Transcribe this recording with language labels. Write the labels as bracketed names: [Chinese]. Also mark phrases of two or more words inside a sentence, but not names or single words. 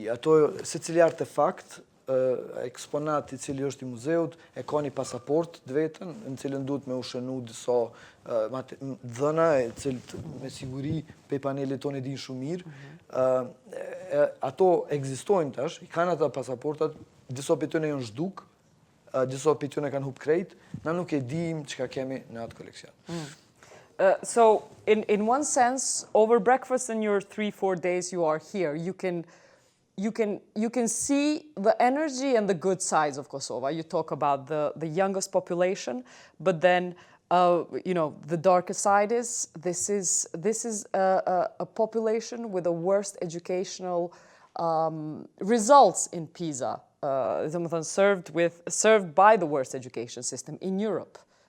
[Albanian] Ato, secili artefakt, eksponat i cili është i muzeut, e ka një pasaport të vetën, në cilën duhet me ushënu disa dhëna, e cilët me siguri pe panelit tonë e din shumë mirë. Ato ekzistojnë tash, i kanë ata pasaportat, disa për tyne janë zhduk, disa për tyne kanë hup krejt, na nuk e dim çka kemi në atë koleksion. [English] So, in one sense, over breakfast in your 3-4 days you are here, you can see the energy and the good sides of Kosova. You talk about the youngest population, but then, the darker side is this is a population with the worst educational results in PISA, served by the worst education system in Europe.